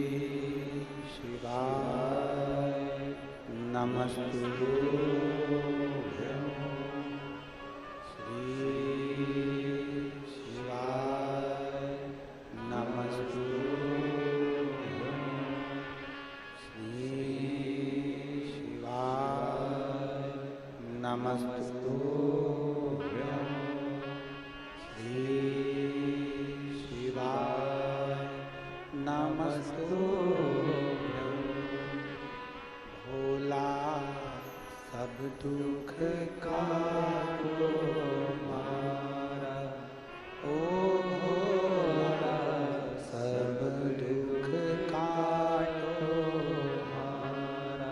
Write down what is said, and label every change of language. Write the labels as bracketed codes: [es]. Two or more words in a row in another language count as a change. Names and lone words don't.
[sa] शिवाय नमस्तु श्री शिवाय नमस्तु श्री शिवाय नमस्तु [gu] दुख काटो मारा, ओ भोला सब दुख काटो मारा।